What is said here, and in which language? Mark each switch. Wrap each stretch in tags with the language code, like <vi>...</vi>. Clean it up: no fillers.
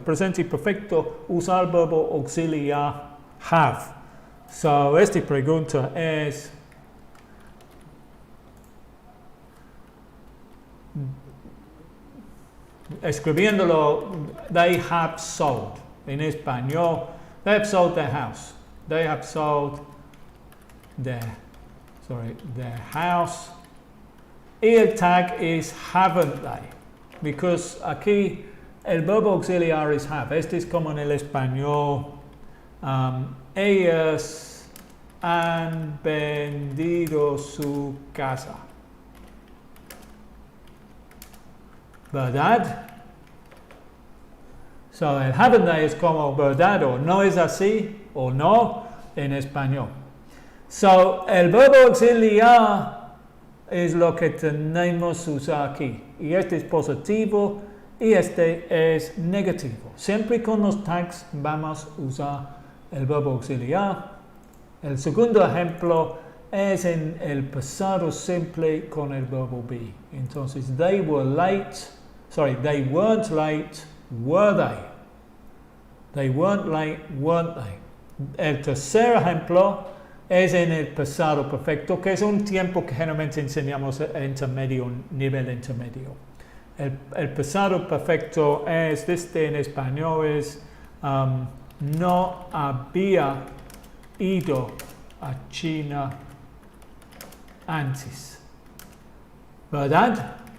<es>El presente perfecto usa el verbo auxiliar have. Esta pregunta es, escribiéndolo,</es> <en>they have sold.</en> <es>En español,</es> <en>they have sold their house. They have sold their house.</en> <es>Y el</es> <en>tag is haven't they. Because</en> <es>aquí el verbo auxiliar es have. Este es como en el español. Ellas han vendido su casa. ¿Verdad? El</es> <en>haven't they</en> <es>es como verdad o no es así o no en español. El verbo auxiliar es lo que tenemos que usar aquí. Y este es positivo y este es negativo. Siempre con los tags vamos a usar el verbo auxiliar. El segundo ejemplo es en el pasado simple con el verbo be. Entonces,</es> <en>they weren't late, were they? They weren't late, weren't they?</en> <es>El tercer ejemplo es en el pasado perfecto, que es un tiempo que generalmente enseñamos intermedio, nivel intermedio. El pasado perfecto es, en español es, no había ido a China antes. ¿Verdad?</es>